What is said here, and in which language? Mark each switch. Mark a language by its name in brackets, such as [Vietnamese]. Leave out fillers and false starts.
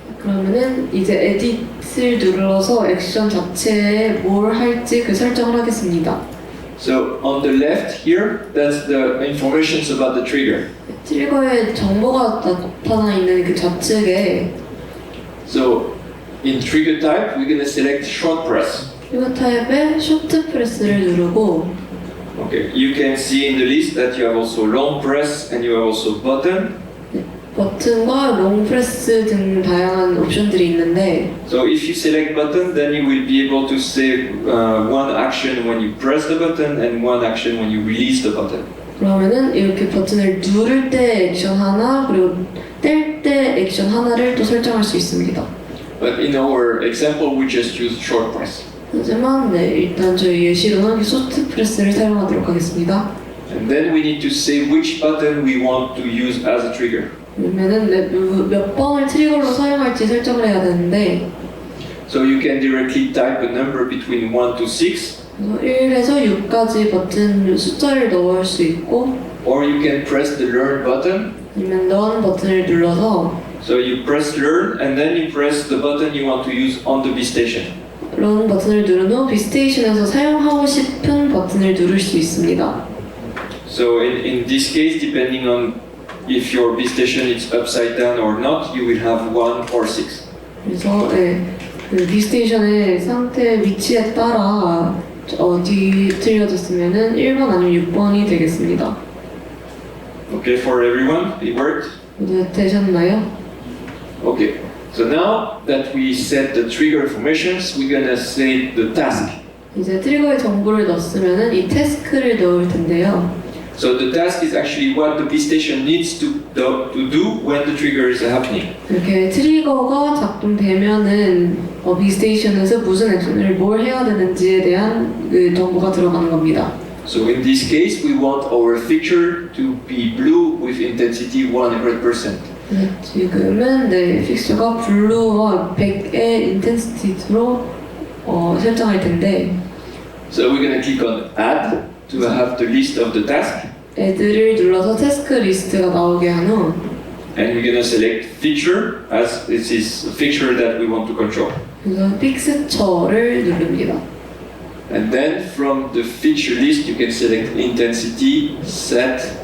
[Korean] 그러면은 이제 에디트를 눌러서 액션 자체에 뭘 할지 그 설정을 하겠습니다. [English] So on the left here, that's the informations about the trigger. [Korean] 트리거에 정보가 나타나 있는 그 좌측에 [English] So in trigger type, we're gonna select short press. [Korean] 트리거 타입의 쇼트 프레스를 누르고 [English] Okay, you can see in the list that you have also long press and you have also button. [Korean] 버튼과 롱 프레스 등 다양한 옵션들이 있는데 [English] So if you select button, then you will be able to say one action when you press the button and one action when you release the button. [Korean] 그러면은 이렇게 버튼을 누를 때 액션 하나 그리고 뗄 때 액션 하나를 또 설정할 수 있습니다. [English] But in our example, we just use short press. [Korean] 하지만 일단 저희 예시로는 쇼트 프레스를 사용하도록 하겠습니다. [English] And then we need to say which button we want to use as a trigger. [Korean] 그러면은 몇 번을 트리거로 사용할지 설정을 해야 되는데 [English] So you can directly type a number between 1 to 6, [Korean] 1에서 6까지 버튼 숫자를 넣을 수 있고 [English] or you can press the learn button. [Korean] 아니면 None 버튼을 눌러서 [English] So you press learn and then you press the button you want to use on the B station. [Korean] Run 버튼을 누른 후 비스테이션에서 사용하고 싶은 버튼을 누를 수 있습니다. [English] So in this case, depending on if your B station is upside down or not, you will have 1 or 6. [Korean] 그래서 그 비스테이션의 상태 위치에 따라 어디 틀려졌으면은 1번 아니면 6번이 되겠습니다. [English] Okay, for everyone, it worked? [Korean] 모두 되셨나요? [English] Okay, so now that we set the trigger informations, we're gonna say the task. [Korean] 이제 트리거의 정보를 넣었으면은 이 태스크를 넣을 텐데요. [English] So the task is actually what the B station needs to do when the trigger is happening. [Korean] 이렇게 트리거가 작동되면은 비스테이션에서 무슨 액션을 뭘 해야 되는지에 대한 그 정보가 들어가는 겁니다. [English] So in this case, we want our fixture to be blue with intensity 100%. [Korean] 지금은 픽처가 블루와 100의 인텐시티로 설정할 텐데 [English] So we're gonna click on Add to have the list of the task. [Korean] 애들을 눌러서 태스크 리스트가 나오게 한 후 [English] And we're gonna select feature as this is a feature that we want to control. [Korean] 그래서 픽스처를 누릅니다. [English] And then from the feature list, you can select intensity, set,